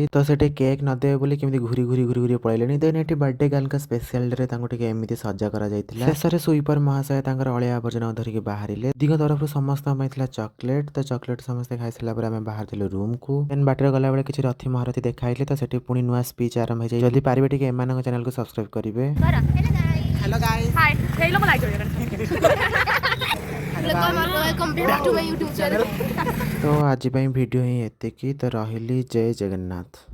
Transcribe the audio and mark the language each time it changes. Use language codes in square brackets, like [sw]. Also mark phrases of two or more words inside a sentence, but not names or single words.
[or] ତ ସେଠି କେକ୍ ନଦେବେ ବୋଲି କେମିତି ଘୁରି ପଳେଇଲେଣି। ଦେନ୍ ଏଠି [en] birthday girl's special day [or] ତାଙ୍କୁ ଟିକେ ଏମିତି ସଜା କରାଯାଇଥିଲା। ଶେଷରେ ସୁଇପର ମହାଶୟ ତାଙ୍କର ଅଳିଆ ଆବର୍ଜନା ଧରିକି ବାହାରିଲେ। ଦିଗ ତରଫରୁ ସମସ୍ତଙ୍କ ପାଇଁ ଥିଲା ଚକୋଲେଟ୍। ତ ଚକୋଲେଟ୍ ସମସ୍ତେ ଖାଇସାରିଲା ପରେ ଆମେ ବାହାରିଥିଲୁ ରୁମ୍କୁ। ଦେନ୍ ବାଟରେ ଗଲାବେଳେ କିଛି ରଥୀ ମହାରଥୀ ଦେଖା ହେଇଥିଲେ। ତ ସେଠି ପୁଣି ନୂଆ ସ୍ପିଚ୍ ଆରମ୍ଭ ହେଇଯାଇଛି। ଯଦି ପାରିବେ ଟିକେ ଏମାନଙ୍କ ଚ୍ୟାନେଲକୁ ସବସ୍କ୍ରାଇବ୍ କରିବେ। [en] Hello guys. Hi. Hey, look like welcome back to my YouTube channel. [or] ତ ଆଜି ପାଇଁ ଭିଡ଼ିଓ ହିଁ ଏତିକି। ତ ରହିଲି ଜୟ ଜଗନ୍ନାଥ।